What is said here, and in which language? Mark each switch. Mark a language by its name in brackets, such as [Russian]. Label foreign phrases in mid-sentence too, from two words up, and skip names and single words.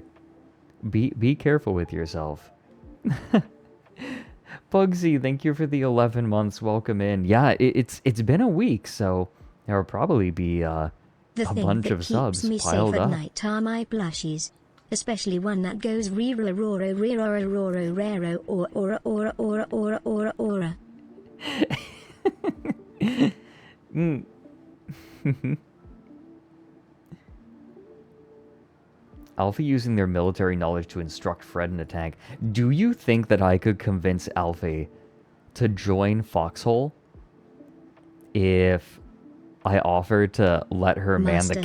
[English] Be careful with yourself. Bugsy, thank you for the 11 months. Welcome in. Yeah, it's been a week, so there will probably be a bunch of subs me piled safe up. at night are my plushies, especially one that goes rero roro rero roro rero or aura aura aura aura aura aura. Alfie using their military knowledge to instruct Fred in a tank. Do you think that I could convince Alfie to join Foxhole if I offered to let her man the